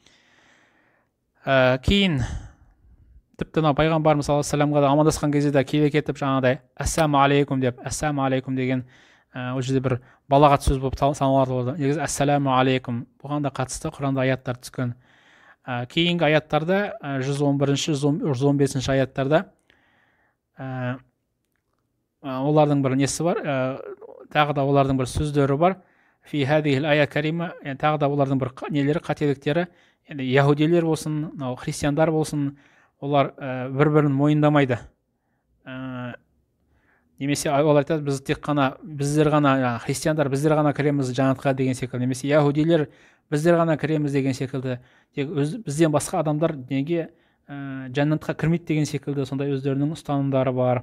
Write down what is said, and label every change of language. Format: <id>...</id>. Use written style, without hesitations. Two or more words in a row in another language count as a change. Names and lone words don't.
<kk>Кейін тіпті мына пайғамбарымыз саллаллаху алейхи вассаламға да амандасқан кезде де келе кетіп жаңағыдай</kk> <ar>السلام عليكم</ar> <kk>деп,</kk> <ar>السلام عليكم</ar> <kk>деген ол жерде бір балағат сөз болып саналады. Негізі</kk> <ar>السلام عليكم</ar> <kk>бұған да қатысты Құранда аяттар түскен. Кейінгі аяттарда 111-ші 115-ші аяттарда олардың бір несі бар, тағы да олардың бір сөздері бар.</kk> <ar>في هذه الآية الكريمة,</ar> <kk>тағы да олардың бір нелері, қателіктері, енді яһудилер болсын, христиандар болсын, олар бір-бірін мойындамайды. Немесе олар айтады, біз тек қана біздер ғана христиандар біздер ғана кіреміз жәннатқа деген секілді, немесе яһудилер біздер ғана кіреміз деген секілді, тек бізден басқа адамдар неге жәннатқа кірмейді деген секілді сондай өздерінің ұстанымдары бар.</kk>